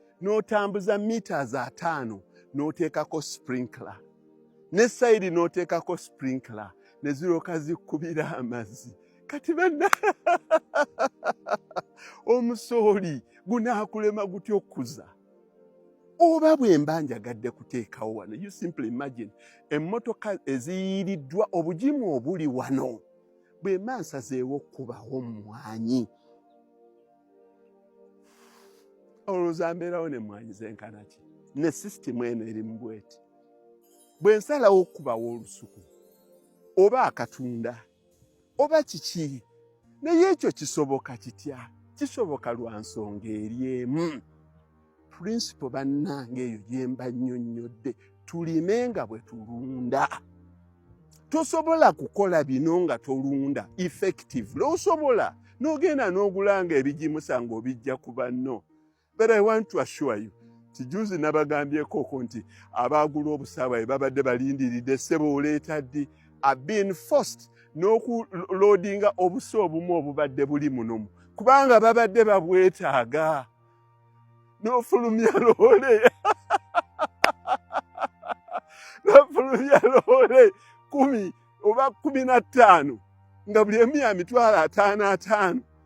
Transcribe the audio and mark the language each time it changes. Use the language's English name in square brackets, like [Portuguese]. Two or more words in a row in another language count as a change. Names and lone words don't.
[Ganda] N'otambuza meters ataano, n'oteekako sprinkler. Ne side n'oteekako sprinkler. Ne zirooka zikkubira amazzi. Kati banna, omusooli gunaakulema gutya okkuza? Oba bwe mba njagadde kuteekawo wano, [English] you simply imagine, [Ganda] emmotoka eziyiiriddwa obugimu obuli wano, bwe mba nsazeewo okkubawo mmwanyi. Olowooza mbeerawo ne mmwanyi zenkana ki? Ne system eno eri mu bweti. Bwe nsalawo okkubawo olusuku, oba akatunda, oba kiki, naye ekyo kisoboka kitya? Kisoboka lwa nsonga eri emu. Principle bannange eyo gye mba nnyonnyodde, tulime nga bwe tulunda. Tosobola kukola bino nga tolunda effectively. Osobola n'ogenda n'ogulanga ebijimusa ng'obijja ku banno. [English] But I want to assure you, [Ganda] kijuzi nabagambyeko ko nti abaagula obusaawa babadde balindiridde, ssebo oleeta ddi? [English] I've been forced [Ganda] n'okuloadinga obusa obumu obubadde buli muno, kubanga babadde babwetaaga. N'ofulumya loole. N'ofulumya loole kumi oba kumi na ttaano, nga buli emu ya mitwalo ataano ataano.